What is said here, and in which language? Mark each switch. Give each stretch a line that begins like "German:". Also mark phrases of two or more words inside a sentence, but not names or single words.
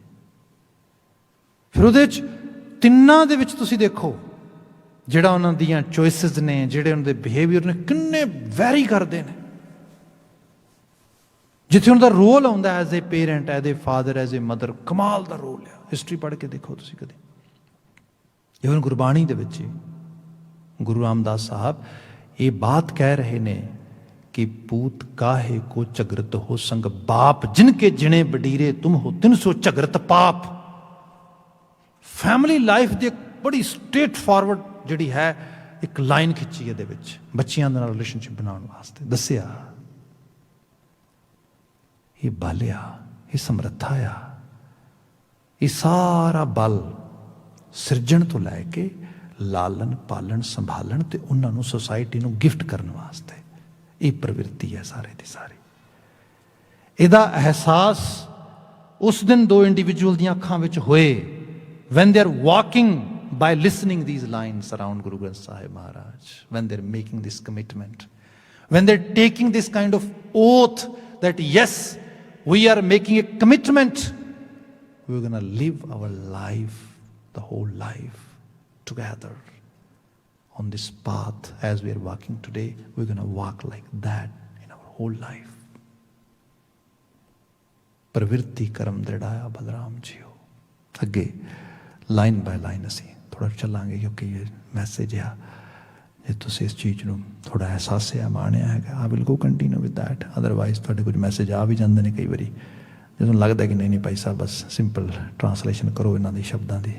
Punjabi: ਫਿਰ ਉਹਦੇ 'ਚ ਤਿੰਨਾਂ ਦੇ ਵਿੱਚ ਤੁਸੀਂ ਦੇਖੋ ਜਿਹੜਾ ਉਹਨਾਂ ਦੀਆਂ ਚੋਇਸਿਸ ਨੇ, ਜਿਹੜੇ ਉਹਨਾਂ ਦੇ ਬਿਹੇਵੀਅਰ ਨੇ, ਕਿੰਨੇ ਵੈਰੀ ਕਰਦੇ ਨੇ। ਜਿੱਥੇ ਉਹਨਾਂ ਦਾ ਰੋਲ ਆਉਂਦਾ
English: as a parent, as a father, as a mother,
Punjabi: ਕਮਾਲ ਦਾ ਰੋਲ ਆ। ਹਿਸਟਰੀ ਪੜ੍ਹ ਕੇ ਦੇਖੋ ਤੁਸੀਂ ਕਦੇ, ਈਵਨ ਗੁਰਬਾਣੀ ਦੇ ਵਿੱਚ ਗੁਰੂ ਰਾਮਦਾਸ ਸਾਹਿਬ ਇਹ ਬਾਤ ਕਹਿ ਰਹੇ ਨੇ
Hindi: कि पूत काहे को झगरत हो संग बाप, जिनके जिने बडीरे तुम हो 300 झगरत पाप।
English: family life
Punjabi: ਦੀ ਬੜੀ
English: straight forward
Punjabi: ਜਿਹੜੀ ਹੈ ਇੱਕ ਲਾਈਨ ਖਿੱਚੀ ਇਹਦੇ ਵਿੱਚ ਬੱਚਿਆਂ ਦੇ ਨਾਲ ਰਿਲੇਸ਼ਨਸ਼ਿਪ ਬਣਾਉਣ ਵਾਸਤੇ ਦੱਸਿਆ। ਇਹ ਬਲ ਆ, ਇਹ ਸਮਰੱਥਾ ਆ, ਇਹ ਸਾਰਾ ਬਲ ਸਿਰਜਣ ਤੋਂ ਲੈ ਕੇ ਲਾਲਣ ਪਾਲਣ ਸੰਭਾਲਣ ਤੇ ਉਹਨਾਂ ਨੂੰ ਸੁਸਾਇਟੀ ਨੂੰ ਗਿਫਟ ਕਰਨ ਵਾਸਤੇ ਇਹ ਪ੍ਰਵਿਰਤੀ ਹੈ ਸਾਰੇ ਦੀ ਸਾਰੀ। ਇਹਦਾ ਅਹਿਸਾਸ ਉਸ ਦਿਨ 2 ਇੰਡੀਵਿਜੂਅਲ ਦੀਆਂ ਅੱਖਾਂ ਵਿੱਚ ਹੋਏ
English: when they are walking by listening these lines around Guru Granth Sahib Maharaj, when they are making this commitment, when they are taking this kind of oath that yes, we are making a commitment, we are going to live our life, the whole life together on this path as we are walking today. We're going to walk like that in our whole life.
Punjabi: ਪ੍ਰਵਿਰਤੀ ਕਰਮ ਦ੍ਰਿੜਾਇਆ ਬਲਰਾਮ ਜੀਓ। ਅੱਗੇ
English: line by line
Punjabi: ਅਸੀਂ ਥੋੜ੍ਹਾ ਚੱਲਾਂਗੇ ਕਿਉਂਕਿ ਯੇ ਮੈਸੇਜ ਆ ਜੇ ਤੁਸੀਂ ਇਸ ਚੀਜ਼ ਨੂੰ ਥੋੜ੍ਹਾ ਅਹਿਸਾਸਿਆ ਮਾਣਿਆ ਹੈ।
English: I will go continue with that,
Punjabi: ਅਦਰਵਾਈਜ਼ ਤੁਹਾਡੇ ਕੁਛ ਮੈਸੇਜ ਆ ਭੀ ਜਾਤੇ ਹੈਂ ਕਈ ਬਾਰੀ ਜਦੋਂ ਲਗਤਾ ਕਿ ਨਹੀਂ ਭਾਈ ਸਾਹਿਬ ਬਸ
English: simple translation
Punjabi: ਕਰੋ ਇਨ੍ਹਾਂ ਦੀ ਸ਼ਬਦਾਂ ਦੀ।